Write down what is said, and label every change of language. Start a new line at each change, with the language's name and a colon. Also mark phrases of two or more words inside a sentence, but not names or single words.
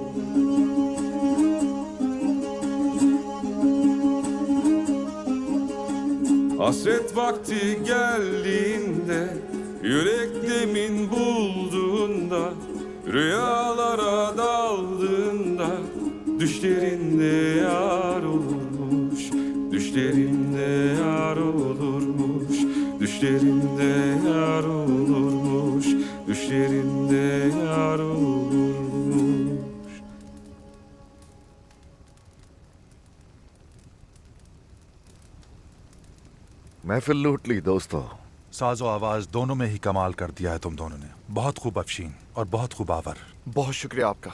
Turkish: Hasret vakti geldiğinde, yürek demin bulduğunda, rüyalara daldığında, düşlerinde yar olurmuş, düşlerinde yar olurmuş, düşlerinde yar olurmuş, düşlerinde yar olurmuş.
Hindi: महफिल लूट ली दोस्तों। साजो आवाज दोनों में ही कमाल कर दिया है तुम दोनों ने। बहुत खूब अफशीन और बहुत खूब आवर। बहुत शुक्रिया आपका।